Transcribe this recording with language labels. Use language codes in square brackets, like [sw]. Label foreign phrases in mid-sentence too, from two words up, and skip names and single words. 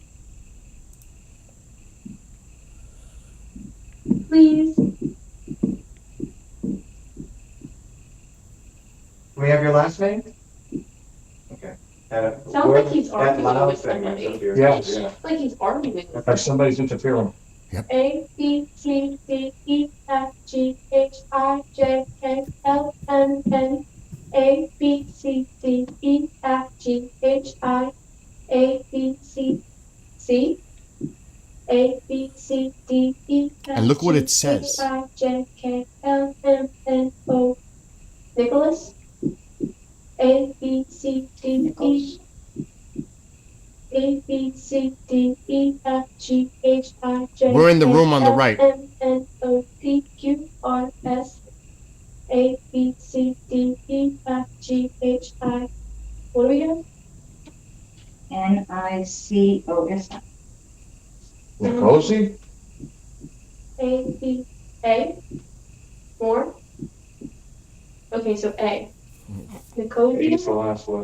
[en] Please. Do we have your last name? Okay. Sounds like he's arguing with somebody. Yes. Like he's arguing. Like somebody's interfering. A, B, C, D, E, F, G, H, I, J, K, L, M, N, A, B, C, D, E, F, G, H, I, A, B, C, C, A, B, C, D, E, F, And look what it G, says. H, I, J, K, L, M, N, O. Nicholas? A, B, C, D, E. A, B, C, D, E, F, G, H, I, J. We're in the K, room on the L, right. M, N, O, P, Q, R, S. A, B, C, D, E, F, G, H, I. What do we have? N-I-C-O-S. Nicosi? A, B, A. More? Okay, so A. Nicosia? It's the last letter.